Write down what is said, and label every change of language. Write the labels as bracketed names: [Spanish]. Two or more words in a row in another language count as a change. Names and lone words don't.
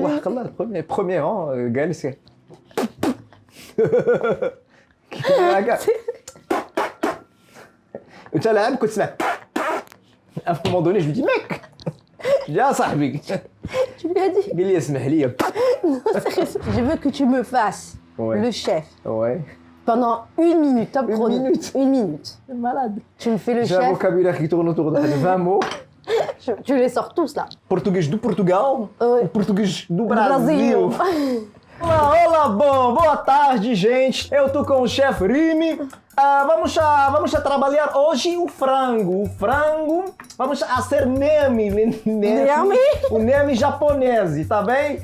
[French] Ouah, comment, le premier rang, Gaël, c'est... À un moment donné, je lui dis, mec, je dis, ah, sahbi. Tu lui as dit? Il dit, [Arabic] اسمح لي. [French] Non, sérieux. Je veux que tu me fasses Ouais. le chef Ouais. pendant 1 minute, top Une chrono. minute. 1 minute. Malade. Tu me fais le J'ai un chef, vocabulaire qui tourne autour de 20 mots. tu les sors tous là. [Portuguese] Português do Portugal, [French] Ouais. [Portuguese] português do Brasil. Brasil. Olá, boa tarde, gente. Eu tô com o chefe Rimi. Vamos a trabalhar hoje o frango. Vamos a ser neme. O neme japonês, tá bem?